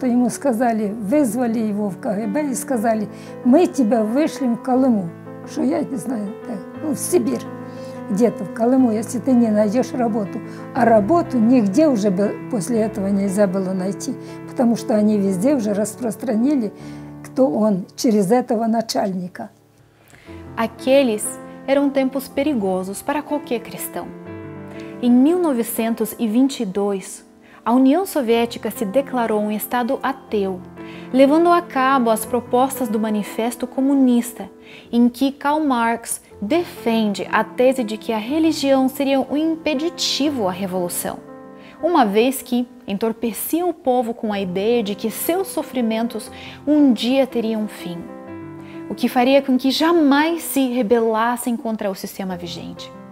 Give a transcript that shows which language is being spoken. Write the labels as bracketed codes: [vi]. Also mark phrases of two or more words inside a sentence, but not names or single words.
[ru] Ему сказали, вызвали его в КГБ и сказали, мы тебя вышлем в Колыму. Что я не знаю, в Сибирь, где-то в Колыму, если ты не найдешь работу. А работу нигде уже после этого нельзя было найти, потому что они везде уже распространили, кто он, через этого начальника. [pt] Aqueles eram tempos perigosos para qualquer cristão. Em 1922, a União Soviética se declarou um Estado ateu, levando a cabo as propostas do Manifesto Comunista, em que Karl Marx defende a tese de que a religião seria um impeditivo à revolução, uma vez que entorpecia o povo com a ideia de que seus sofrimentos um dia teriam fim, o que faria com que jamais se rebelassem contra o sistema vigente.